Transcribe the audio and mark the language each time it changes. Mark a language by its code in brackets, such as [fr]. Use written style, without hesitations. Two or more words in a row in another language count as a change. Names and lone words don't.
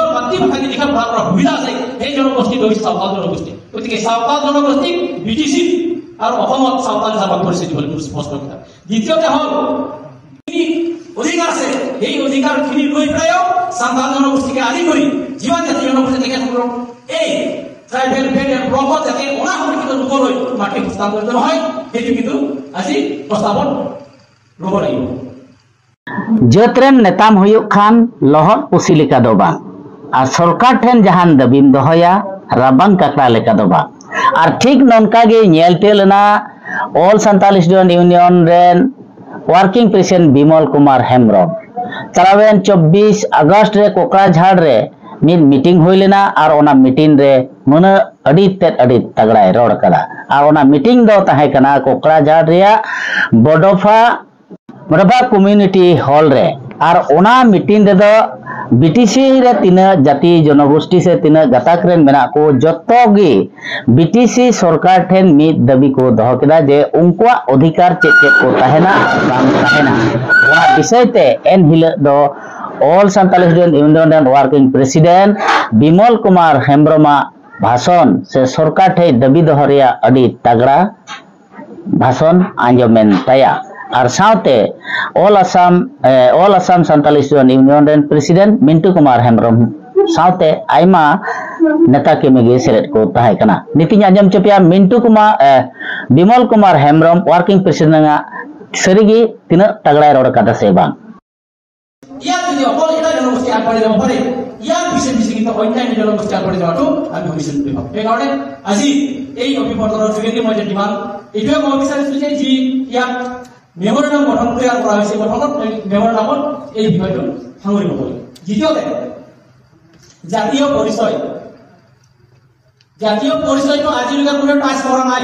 [as] মাতৃভাষাকে লিখা পঢ়া কৰাৰ সুবিধা আছে সেই জনগোষ্ঠীটো হৈছে সাঁওতাল জনগোষ্ঠী গতিকে সাঁওতাল জনগোষ্ঠীক বিটিচি আৰু অসমত সাঁওতাল হিচাপত পৰিচিত হ'ল স্পষ্ট কথা দ্বিতীয়তে হ'ল অধিকাৰ আছে এই অধিকাৰখিনি লৈ পেলাইও সাঁওতাল জনগোষ্ঠীকে আদি কৰি যিমান জাতীয় জনগোষ্ঠী থাকে সকলক এই [en] tribal belt [as] এন্ড ব্লকত যাতে অনাসংৰক্ষিত লোকলৈ মাটি হস্তান্তৰিত নহয় সেইটো কিন্তু আজি প্ৰস্তাৱত ল'ব লাগিব [sat] जतरेन नेताम हुयुक खान लहर पुसी लेका दो बा और सरकार ठेन जहान दबिम दोहया राबांग काकड़ा लेका दो बा और ठीक ननका गे नेलते लेना ऑल संताल स्टूडेंट यूनियन रेन [en] working president [sat] बिमल कुमार हेम्ब्रम चलावेन 24 अगस्त रे कोकराझाड़ रे मिद मीटिंग हुई लेना और ओना मीटिंग रे मने अड़ी तगड़ाय रोड कदा और ओना मीटिंग दो ताहे कना कोकराझाड़ रिया बडोफा मरबा कम्युनिटी हॉल रे और ओना मीटिंग रे दो बीटीसी रे तीन जाति जनगोष्ठी से तीन गताक रेन मेना को जत्तो गे बीटीसी सरकार ठेन मिद दाबी को दहो केदा जे उनका अधिकार चेक को ताहेना बांग ताहेना वा विषयते एन हिल दो ऑल संताल स्टूडेंट यूनियन [en] working president [sat] बिमल कुमार हेम्ब्रमा भाषण से सरकार ठे दाबी दोहरिया अड़ी तगड़ा भाषण आंजमेन ताया और साउते ऑल असम संताल स्टूडेंट यूनियन प्रेसिडेंट मिंटू कुमार हेम्ब्रम साउते आइमा नेता के मेगे सेलेट को ताहे कना नितिन आंजम चपिया मिंटू कुमार बिमल कुमार हेम्ब्रम [en] working president [sat] सरिगी तीन तगड़ा रोड कदा से बांग [as] ইয়াত যদি অকল এটা জনগোষ্ঠী আগবাঢ়ি যাব পাৰে ইয়াৰ পিছে কিন্তু অন্যান্য জনগোষ্ঠী আগবাঢ়ি যোৱাটো আমি ভৱিষ্যত বুলি ভাবোঁ সেইকাৰণে আজি এই অভিৱৰ্তনৰ যোগেদি মই যিমান এইটোৱে ক'ব বিচাৰিছোঁ যে যি ইয়াত মেমৰেণ্ডাম গঠন তৈয়াৰ কৰা হৈছে গঠনত মেমৰেণ্ডামত এই বিষয়টো সামৰিব পাৰি দ্বিতীয়তে জাতীয় পৰিচয়টো আজিলৈকে কোনো টাচ কৰা নাই